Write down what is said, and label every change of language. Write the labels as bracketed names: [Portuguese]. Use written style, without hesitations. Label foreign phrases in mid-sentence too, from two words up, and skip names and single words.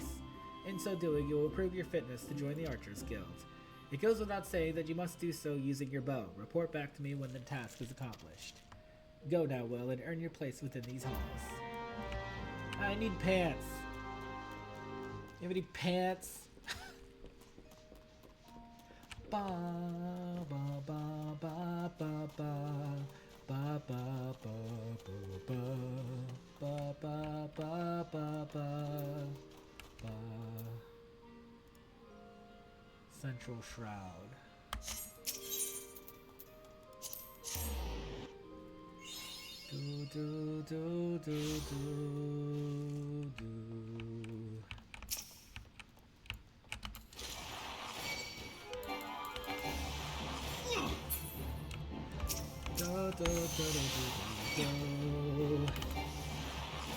[English] In so doing, you will prove your fitness to join the Archers Guild. It goes without saying that you must do so using your bow. Report back to me when the task is accomplished. Go now, Will, and earn your place within these halls. I need pants. You have any pants? Ba ba ba ba ba ba ba ba ba ba ba ba ba ba ba. Central Shroud. Do do do do do do. Do, do, do, do, do, do.